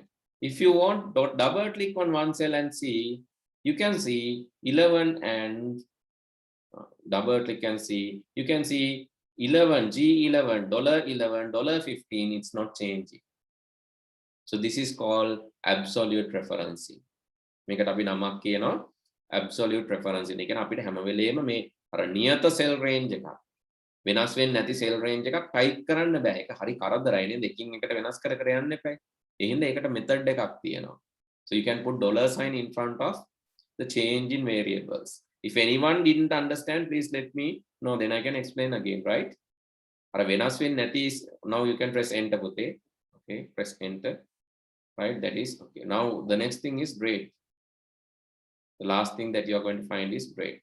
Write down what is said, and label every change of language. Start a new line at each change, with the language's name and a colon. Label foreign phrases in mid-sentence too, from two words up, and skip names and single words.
English: If you want, double click on one cell and see, you can see 11 and double click and see, you can see 11, G11, $11, $15, it's not changing. So this is called absolute referencing.
Sinhala: මේකට අපි නමක් කියනවා
English: absolute referencing.
Sinhala: ඒ කියන්නේ අපිට හැම වෙලේම මේ අර නියත
English: cell range
Sinhala: එකක් වෙනස් වෙන්නේ නැති
English: cell range
Sinhala: එකක් type කරන්න බෑ. ඒක හරි කරදරයි නේද? දෙකින් එකට වෙනස් කර කර යන්න එපා. ඒ හින්දා ඒකට method එකක් තියෙනවා.
English: So you can put $sign in front of the change in variables. If anyone didn't understand, please let me know, then I can explain again, right? Now you can press enter. Okay, press enter. Right, that is okay. Now the next thing is grade. The last thing that you're going to find is grade.